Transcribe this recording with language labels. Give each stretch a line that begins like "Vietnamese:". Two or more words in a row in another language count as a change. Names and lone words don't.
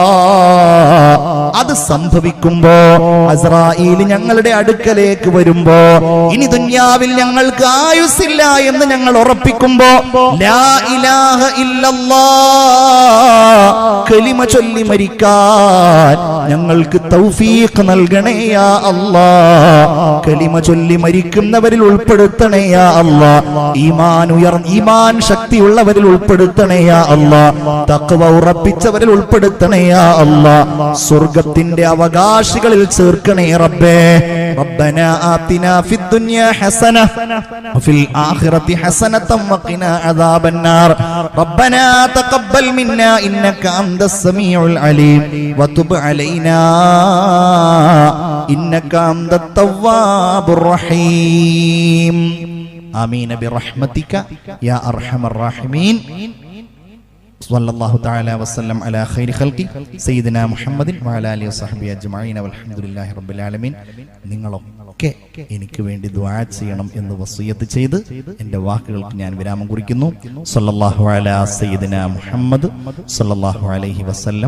Malayalam: അത് സംഭവിക്കുമ്പോ അസ്രായീൽ ഞങ്ങളുടെ അടുക്കലേക്ക് വരുമ്പോ ഇനി ദുനിയാവിൽ ഞങ്ങൾക്ക് ആയുസ്സില്ല എന്ന് ഞങ്ങൾ ഉറപ്പിക്കുമ്പോ
Arabic: لا إله إلا الله
Malayalam: കലിമ ചൊല്ലി മരിക്കാൻ ഞങ്ങൾക്ക് തൗഫീഖ് നൽകണേ
Arabic: يا الله.
Malayalam: കലിമ ചൊല്ലി മരിക്കുന്നവരിൽ ഉൾപ്പെടുത്തണേ
Arabic: يا الله.
Malayalam: ഈമാൻ ശക്തിയുള്ളവരിൽ ഉൾപ്പെടുത്തണേ
Arabic: يا الله.
Malayalam: തഖ്വ ഉറപ്പിച്ചവരിൽ ഉൾപ്പെടുത്തണേ
Arabic: يا الله.
Malayalam: സ്വർഗ്ഗത്തിന്റെ അവകാശികളിൽ ചേർക്കണേ റബ്ബേ.
Arabic: ربنا آتنا في الدنيا حسنة وفي الآخرة حسنة وقنا عذاب النار ربنا تقبل منا إنك أنت السميع العليم وتب علينا إنك أنت التواب الرحيم آمين برحمتك يا أرحم الراحمين صلى الله تعالى وسلم على خير خلقه سيدنا محمد وعلى آله وصحبه أجمعين والحمد لله رب العالمين.
Malayalam: നിങ്ങളൊക്കെ എനിക്ക് വേണ്ടി ദുആ ചെയ്യണം എന്ന് വസിയത്ത് ചെയ്ത് എൻ്റെ വാക്കുകൾക്ക് ഞാൻ വിരാമം കുറിക്കുന്നു.
Arabic: صلى الله على سيدنا محمد صلى الله عليه وسلم.